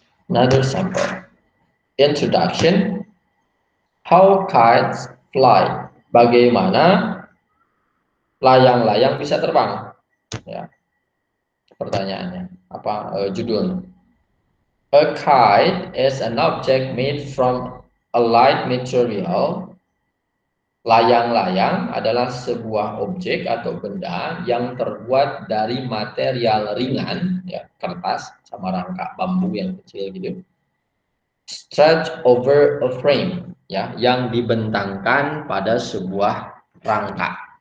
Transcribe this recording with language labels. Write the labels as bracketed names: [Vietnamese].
[English] Another sample. Introduction. How kites fly. [Indonesian] Bagaimana layang-layang bisa terbang? Ya. Pertanyaannya, judulnya? [English] A kite is an object made from a light material. [Indonesian] Layang-layang adalah sebuah objek atau benda yang terbuat dari material ringan, ya, kertas sama rangka bambu yang kecil gitu. [English] Stretch over a frame, [Indonesian] ya, yang dibentangkan pada sebuah rangka.